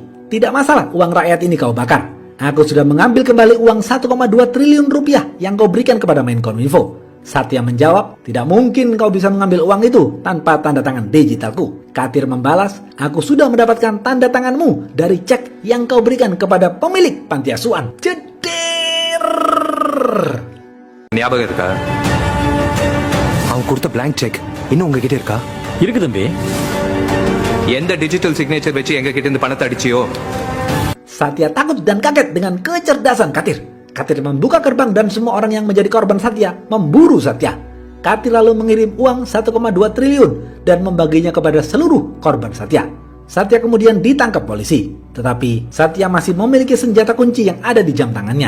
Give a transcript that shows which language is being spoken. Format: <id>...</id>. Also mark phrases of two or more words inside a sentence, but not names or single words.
<id>Tidak masalah uang rakyat ini kau bakar. Aku sudah mengambil kembali uang 1,2 triliun rupiah yang kau berikan kepada Menkominfo. Satya menjawab, "Tidak mungkin kau bisa mengambil uang itu tanpa tanda tangan digitalku." Katir membalas, "Aku sudah mendapatkan tanda tanganmu dari cek yang kau berikan kepada pemilik panti asuhan." Jeder.</id> <ta>ஞாபகம் இருக்கா? அவன் கொடுத்த blank check இன்னும் உங்ககிட்ட இருக்கா? இருக்கு தம்பி. எந்த</ta> <en>digital signature</en> <ta>வச்சு எங்க கிட்ட இருந்து பணத்தை அடிச்சியோ?</ta> <id>Satya takut dan kaget dengan kecerdasan Katir. Katir membuka gerbang dan semua orang yang menjadi korban Satya memburu Satya. Katir lalu mengirim uang 1,2 triliun dan membaginya kepada seluruh korban Satya. Satya kemudian ditangkap polisi. Tetapi Satya masih memiliki senjata kunci yang ada di jam tangannya.</id>